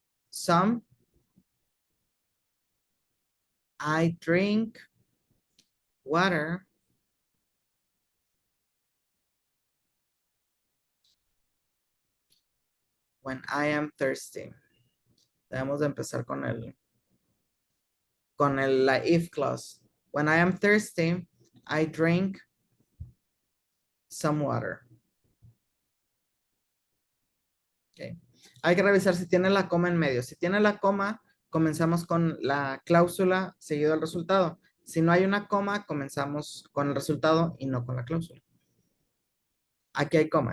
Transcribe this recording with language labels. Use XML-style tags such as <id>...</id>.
<en>Some I drink water when I am thirsty.</en> <es>Debemos de empezar con la if clause.</es> <en>When I am thirsty, I drink some water. Okay.</en> <es>Hay que revisar si tiene la coma en medio. Si tiene la coma, comenzamos con la cláusula seguido del resultado. Si no hay una coma, comenzamos con el resultado y no con la cláusula. Aquí hay coma.</es>